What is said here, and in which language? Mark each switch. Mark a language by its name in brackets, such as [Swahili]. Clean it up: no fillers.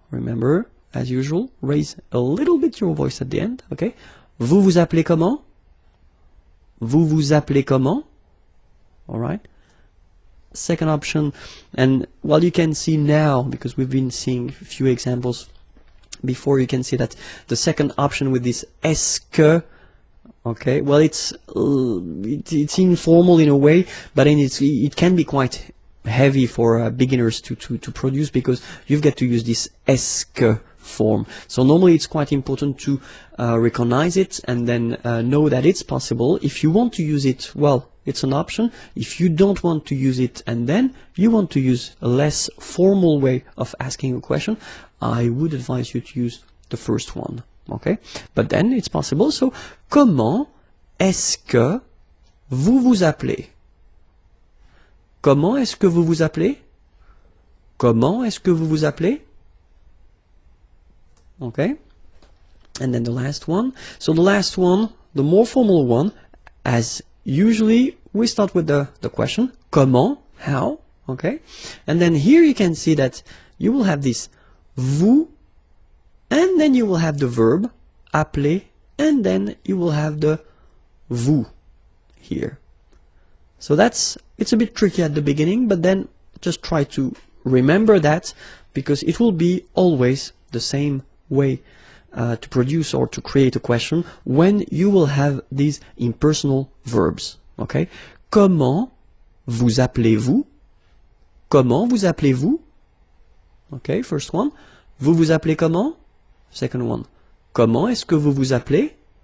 [English] Remember, as usual, raise a little bit your voice at the end, okay? [French] Vous vous appelez comment? Vous vous appelez comment? [English] Alright? Second option, and you can see now, because we've been seeing a few examples before, you can see that the second option with this est-ce que, okay, it's informal in a way, but then it can be quite heavy for beginners to produce, because you've got to use this est-ce que form. So normally it's quite important to recognize it and then know that it's possible. If you want to use it, it's an option. If you don't want to use it and then you want to use a less formal way of asking a question, I would advise you to use the first one. Okay? But then it's possible. [French] So, comment est-ce que vous vous appelez? Comment est-ce que vous vous appelez? Comment est-ce que vous vous appelez? [English] Okay? And then the last one. So the last one, the more formal one, as usually we start with the question, comment, how, okay? And then here you can see that you will have this vous, and then you will have the verb, appeler, and then you will have the vous here. So it's a bit tricky at the beginning, but then just try to remember that, because it will be always the same way to produce or to create a question when you will have these impersonal verbs. Okay? [French] Comment vous appelez-vous? Comment vous appelez-vous? [English] Okay, first one. [French] Vous vous appelez comment? [English] Second one. [French] Comment est-ce que vous vous appelez?